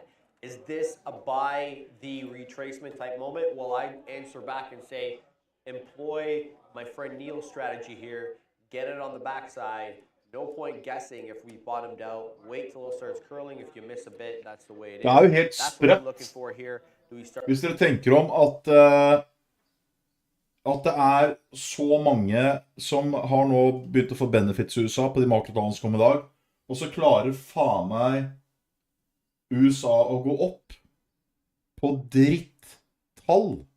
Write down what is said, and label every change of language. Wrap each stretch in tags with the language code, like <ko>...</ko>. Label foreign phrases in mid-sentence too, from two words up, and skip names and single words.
<en>Is this a buy the retracement type moment? Well, I answer back and say, employ my friend Neil's strategy here, get it on the backside. No point guessing if we bottomed out. Wait till it starts curling. If you miss a bit, that's the way it is.</en> <no>Det er jo helt</no> <en>That's what I'm looking</en> <no>sprøtt.</no> <en>for here. Do we start?</en> <no>Hvis dere tenker om at det er så mange som har nå begynt å få benefits i USA på de makrotallene som kom i dag, og så klarer faen meg USA å gå opp på drittall.</no>